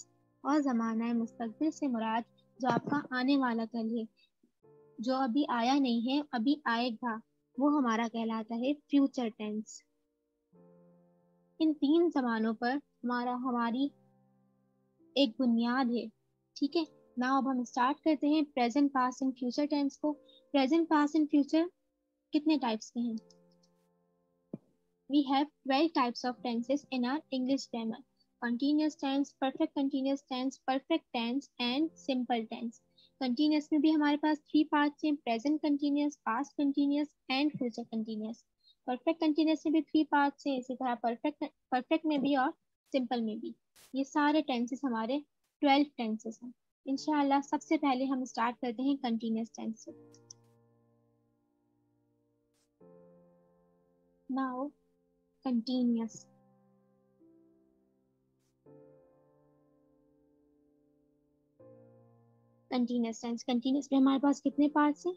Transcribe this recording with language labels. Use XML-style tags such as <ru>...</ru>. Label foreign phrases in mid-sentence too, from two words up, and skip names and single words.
<hi>और ज़माना मुस्तकबिल से मुराद जो आपका आने वाला कल है, जो अभी आया नहीं है अभी आएगा, वो हमारा कहलाता है</hi> <en>future tense.</en> <hi>इन तीन ज़मानों पर हमारी एक बुनियाद है। ठीक है, नाउ अब हम स्टार्ट करते हैं</hi> <en>present, past and future tense</en> <hi>को।</hi> <en>present, past and future</en> <hi>कितने टाइप्स के हैं?</hi> <en>We have 12 types of tenses in our English grammar: continuous tense, perfect continuous tense, perfect tense and simple tense.</en> <hi>Continuous में भी हमारे पास 3 पार्ट्स हैं:</hi> <en>present continuous, past continuous and future continuous. Perfect continuous</en> <hi>में भी 3 पार्ट्स हैं, इसी तरह perfect में भी और simple में भी। ये सारे tenses हमारे 12 tenses हैं। इंशाल्लाह सबसे पहले हम स्टार्ट करते हैं</hi> <en>continuous tense</en> <hi>से।</hi> <en>Now continuous. continuous tense,</en> <hi>कंटिन्यूस में हमारे पास कितने पार्ट्स हैं?</hi>